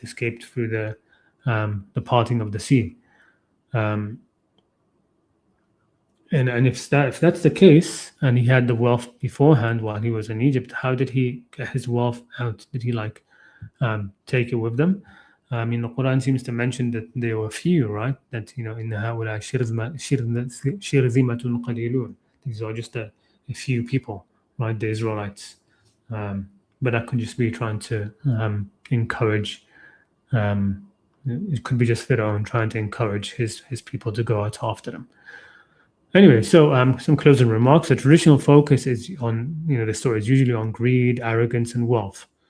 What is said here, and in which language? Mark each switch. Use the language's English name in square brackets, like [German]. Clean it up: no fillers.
[English] Escaped through the parting of the sea. And if that's the case, and he had the wealth beforehand while he was in Egypt, how did he get his wealth out? Did he take it with them? I mean, the Quran seems to mention that there were few, right? That in [Arabic] هؤلاء شرذمة قليلون. [English] These are just a few people, right? The Israelites, but that could just be trying to encourage. It could be just Fir'aun trying to encourage his people to go out after them. Anyway, so some closing remarks. The traditional focus is on, the story is usually on greed, arrogance, and wealth.